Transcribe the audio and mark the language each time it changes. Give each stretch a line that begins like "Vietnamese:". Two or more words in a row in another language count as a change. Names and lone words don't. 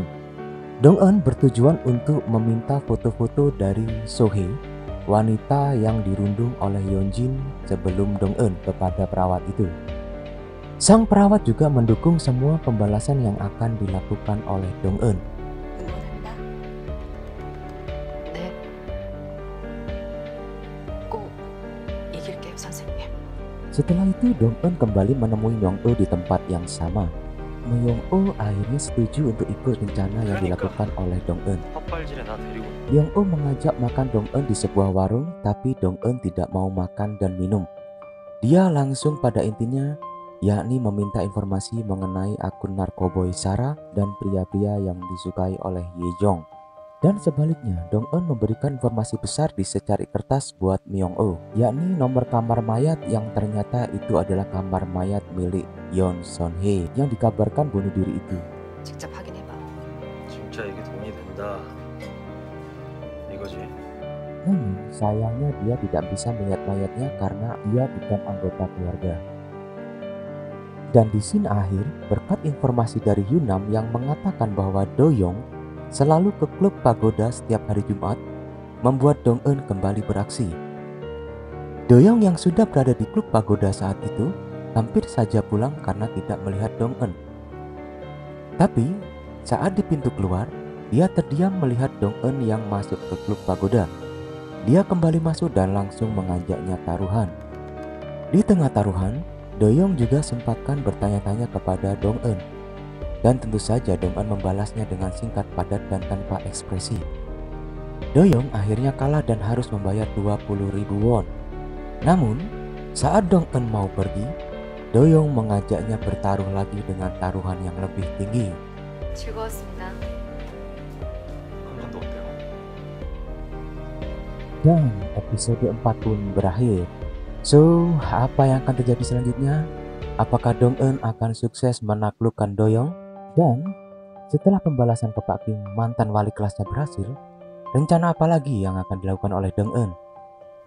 Indonesian: Dong-eun bertujuan untuk meminta foto-foto dari Sohee, wanita yang dirundung oleh Yeonjin sebelum Dong-eun kepada perawat itu. Sang perawat juga mendukung semua pembalasan yang akan dilakukan oleh Dong-eun.
Korean: 응원한다. 네. 꼭 이길게요, 선생님.
Indonesian: Setelah itu Dong-eun kembali menemui Myung-eul di tempat yang sama. Myung-eul akhirnya setuju untuk ikut rencana yang dilakukan oleh Dong-eun.
Korean: 헛발질에 나 데리고
Indonesian: Myung-eul mengajak makan Dong-eun di sebuah warung, tapi Dong-eun tidak mau makan dan minum. Dia langsung pada intinya, yakni meminta informasi mengenai akun narkoboy Sarah dan pria-pria yang disukai oleh Yejong. Dan sebaliknya, Dong-eun memberikan informasi besar di secari kertas buat Myung-eul, yakni nomor kamar mayat yang ternyata itu adalah kamar mayat milik Yeon Son-hee yang dikabarkan bunuh diri itu.
Korean: 직접 확인해봐. 진짜 이게 돈이 된다. 이거지.
Indonesian: Namun, sayangnya dia tidak bisa melihat mayatnya karena dia bukan anggota keluarga. Dan di scene akhir, berkat informasi dari Yunam yang mengatakan bahwa Do-young selalu ke klub pagoda setiap hari Jumat, membuat Dong-eun kembali beraksi. Do-young yang sudah berada di klub pagoda saat itu hampir saja pulang karena tidak melihat Dong-eun. Tapi saat di pintu keluar, dia terdiam melihat Dong-eun yang masuk ke klub pagoda. Dia kembali masuk dan langsung mengajaknya taruhan. Di tengah taruhan, Do-young juga sempatkan bertanya-tanya kepada Dong-eun. Dan tentu saja Dong-eun membalasnya dengan singkat, padat, dan tanpa ekspresi. Do-young akhirnya kalah dan harus membayar 20.000 won. Namun, saat Dong-eun mau pergi, Do-young mengajaknya bertaruh lagi dengan taruhan yang lebih tinggi.
Korean: 즐거웠습니다. 한 번 더 어때요?
Indonesian: Dan episode 4 pun berakhir. So, apa yang akan terjadi selanjutnya? Apakah Dong-eun akan sukses menaklukkan Do-young? Dan setelah pembalasan ke Pak Kim mantan wali kelasnya berhasil, rencana apa lagi yang akan dilakukan oleh Dong-eun?